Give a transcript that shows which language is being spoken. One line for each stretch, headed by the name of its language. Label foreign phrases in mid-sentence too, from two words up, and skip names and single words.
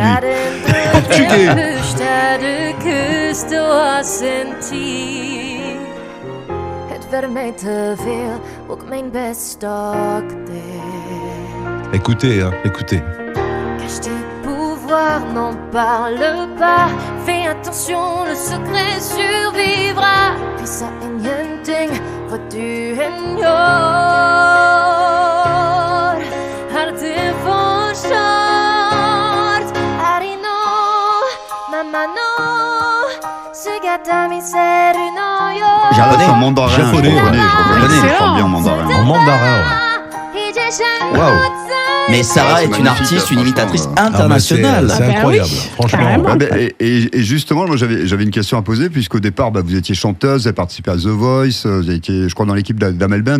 French: Portugais. Écoutez, écoutez. Cache tes pouvoirs, n'en parle pas. Fais attention, le secret survivra.
Swedish: Visa ingenting vad du än gör. Allt är förstört.
Japanese: ありの ままの。姿 見せる のよ.
French: Japonais. En mandarin. Japonais, je reconnais, Excellent. je parle bien en mandarin. En mandarin. Waouh. Mais Sarah c'est est une magnifique, artiste, une franchement. imitatrice Ah, mais internationale. c'est Ah bah incroyable. oui, Franchement. carrément. Ah ben, et justement, moi j'avais une question à poser, puisqu'au départ, vous étiez chanteuse, vous avez participé à The Voice, vous avez été, je crois, dans l'équipe d'Amel Bent.